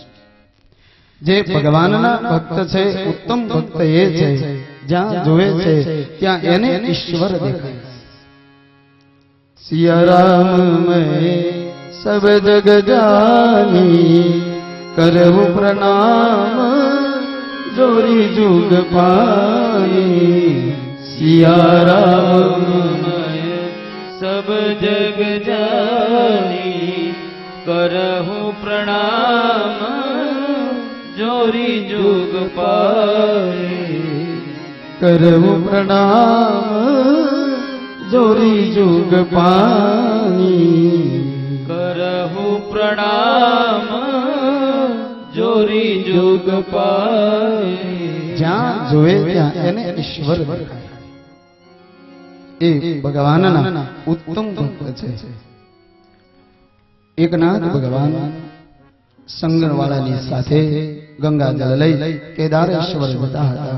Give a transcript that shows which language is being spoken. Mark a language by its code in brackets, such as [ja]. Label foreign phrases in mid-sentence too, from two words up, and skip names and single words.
[gu] જે ભગવાનના ભક્ત છે, ઉત્તમ ભક્ત એ છે જ્યાં જોવે છે ત્યાં એને ઈશ્વર દેખાય. [awa] सिया राम में सब जग जानी, करवुं प्रणाम जोरी जुग पानी. સિયા રામ सब जग जानी, करहु प्रणाम जोरी जुग पाए. करहु प्रणाम जोरी जुग पानी. करहु प्रणाम जोरी जुग पाय. [gu] જ્યાં જોવે ત્યાં એને ઈશ્વર દેખાય. એ ભગવાનના ઉત્તમ ભક્ત છે. એકનાથ ભગવાન સંગણવાળાની સાથે ગંગાજળ લઈ કેદારેશ્વર જતા હતા.